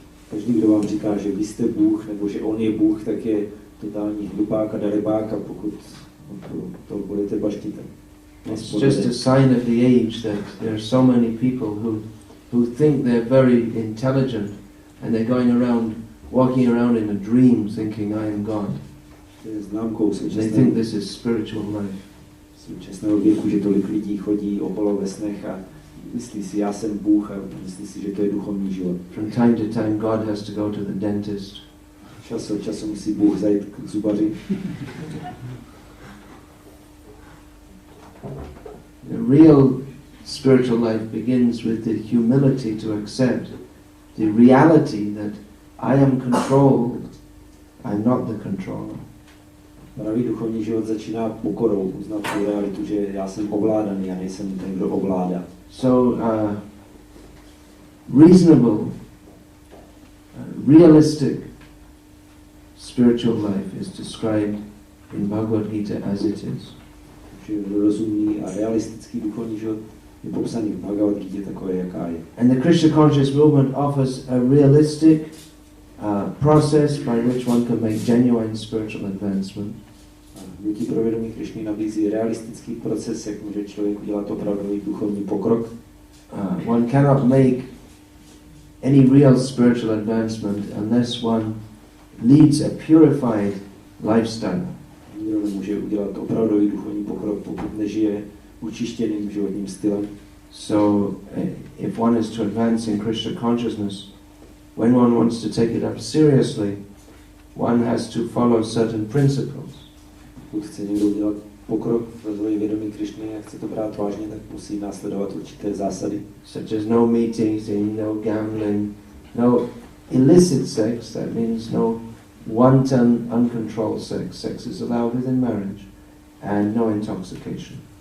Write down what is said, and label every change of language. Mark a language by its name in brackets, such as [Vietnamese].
[Czech] Každý, kdo vám říká, že vy jste Bůh nebo že on je Bůh, tak je totální hlupák a darebák, a pokud to budete baštit. [English] It's just a sign of the age that there are so many people who think they're very intelligent and they're walking around in a dream thinking I am God. They think this is spiritual life. [Czech] Současného věku, že tolik lidí chodí okolo ve snech a myslí si, já jsem Bůh, a myslí si, že to je duchovní život. [English] From time to time God has to go to the dentist. [Czech] Čas od času musí Bůh zajít k zubaři. [English] The real spiritual life begins with the humility to accept the reality that I am controlled, I'm not the controller. [Czech] Pravý duchovní život začíná pokorou, uznat tu realitu, že já jsem ovládaný a nejsem ten, kdo ovládá. [English] So, reasonable, realistic spiritual life is described in Bhagavad Gita as it is. [Czech] Že rozumný a realistický duchovní život je popsaný v Bhagavad Gita takové, jaká je. [English] And the Krishna conscious movement offers a realistic process by which one can make genuine spiritual advancement. [Czech] Hnutí pro vědomí Krišny nabízí realistický proces, jak může člověk udělat opravdový duchovní pokrok. [English] One cannot make any real spiritual advancement unless one leads a purified lifestyle. [Czech] Nikdo nemůže udělat opravdový duchovní pokrok, pokud nežije učištěným životním stylem. [English] So, if one is to advance in Krishna consciousness, when one wants to take it up seriously, one has to follow certain principles. [Czech] Pokud chce někdo udělat pokrok v rozvoji vědomí Krišny a chce to brát vážně, tak musí následovat určité zásady. [English] Such as no meat eating, no gambling, no illicit sex, that means no wanton, uncontrolled sex. Sex is allowed within marriage, and no intoxication.